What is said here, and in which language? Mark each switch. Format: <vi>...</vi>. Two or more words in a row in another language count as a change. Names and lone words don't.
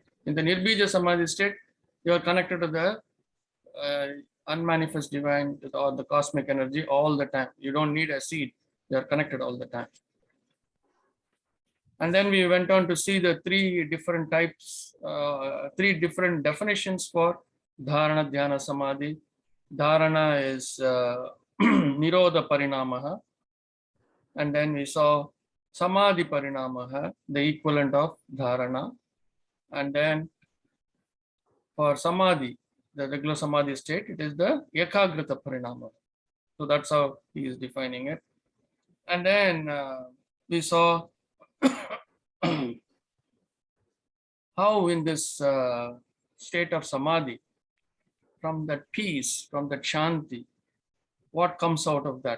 <en>In the</en> <sa>nirbija samadhi</sa> <en>state, you are connected to the unmanifest divine or the cosmic energy all the time. You don't need a seed. You are connected all the time. And then we went on to see the three different types, three different definitions for</en> <sa>dharana, dhyana, samadhi. Dharana is nirodha parinamaha.</sa> <en>And then we saw</en> <sa>samadhi parinamaha,</sa> <en>the equivalent of dharana. And then for samadhi, the regular samadhi state, it is the</en> <sa>ekagrita parinama.</sa> <en>So that's how he is defining it. And then we saw how in this state of samadhi, from that peace, from that shanti, what comes out of that.</en>